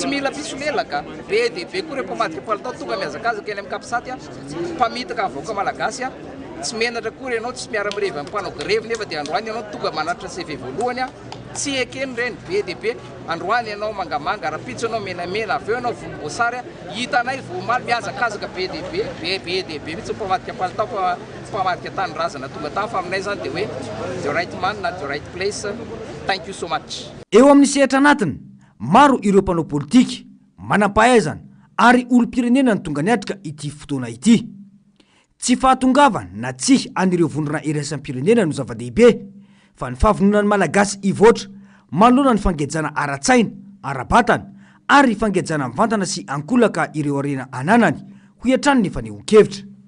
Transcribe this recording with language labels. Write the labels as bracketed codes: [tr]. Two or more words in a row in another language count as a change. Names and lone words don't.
[mg] mila pisolelaka be dia be koa rehefa madika palitao tonga miazakazaka eny amin'ny kapisatya mpamitaka avoaka malagasy a tsy menatra koa ianao tsy miara-mirevy amin'ny mpanao grevy nefa dia androany ianao tonga manatra CV voalohany a tsy ekeny reny be dia be androany ianao mangamanga rapitso ianao menamena avy eo ianao volomboasary a hitanay vomaly miazakazaka be dia be mihitsy mpamadika palitao mpamadika tany razana tonga tany fa aminay zany dia hoe [en] the right man [mg] na [en] the right place. Thank you so much. [mg] Eo amin'ny sehatra anatiny maro ireo mpanao politika manam-pahaizana ary olom-pirenena ny tonga niatrika ity fotoana ity. Tsy fahatongavana na tsy anireo vondrona iraisam-pirenena no zava-dehibe fa ny fahavononan'ny malagasy ivoatra manoloana ny fangejana ara-tsaina ara-batana ary fangejana mivantana sy ankolaka ireo arena ananany ho iantrano ny fanehoan-kevitra.